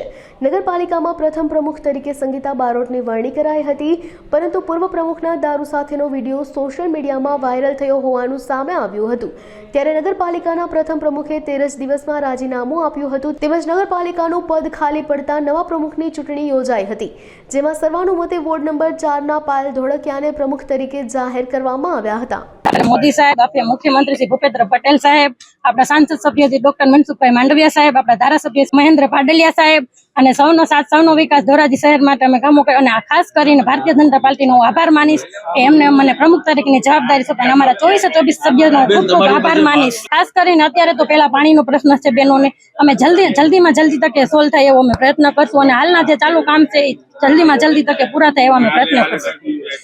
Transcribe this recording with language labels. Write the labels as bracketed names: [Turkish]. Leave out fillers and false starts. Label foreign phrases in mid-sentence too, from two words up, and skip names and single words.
[Gujarati] નગરપાલિકામાં પ્રથમ પ્રમુખ તરીકે સંગીતા બારોટની વરણી કરાઈ હતી, પરંતુ પૂર્વ પ્રમુખના દારૂ સાથેનો વિડીયો સોશિયલ મીડિયામાં વાયરલ થયો હોવાનું સામે આવ્યું હતું। ત્યારે નગરપાલિકાના પ્રથમ પ્રમુખે 13 જ દિવસમાં રાજીનામું આપ્યું હતું। તેમજ નગરપાલિકાનું પદ ખાલી પડતા નવા પ્રમુખની ચૂંટણી યોજાઈ હતી, જેમાં સર્વાનુમતે વોર્ડ નંબર 4ના પાયલ ધોળકિયાને પ્રમુખ તરીકે જાહેર કરવામાં આવ્યા હતા। મોદી સાહેબ, અપને મુખ્યમંત્રી શ્રી ભૂપેન્દ્ર પટેલ સાહેબ, અપના સાંસદ સભ્ય શ્રી ડૉક્ટર મનસુખભાઈ માંડવિયા સાહેબ, અપના ધારાસભ્ય મહેન્દ્ર પાડલિયા સાહેબ અને સૌનો સાથ સૌનો વિકાસ ધોરાજી શહેર માટે અમે કામો કર્યા અને ખાસ કરીને ભારતીય જનતા પાર્ટીનો આભાર માનીશ કે એમને મને પ્રમુખ તરીકેની જવાબદારી સોંપી અમારા 24 સભ્યોનો ખૂબ ખૂબ આભાર માનીશ। ખાસ કરીને અત્યારે તો પેલા પાણીનો પ્રશ્ન છે બહેનોને, અમે જલ્દીમાં જલ્દી તકે સોલ્વ થાય એવો અમે પ્રયત્ન કરશું અને હાલના જે ચાલુ કામ છે એ જલ્દીમાં જલ્દી તકે પૂરા થાય એવા અમે પ્રયત્ન કરશું।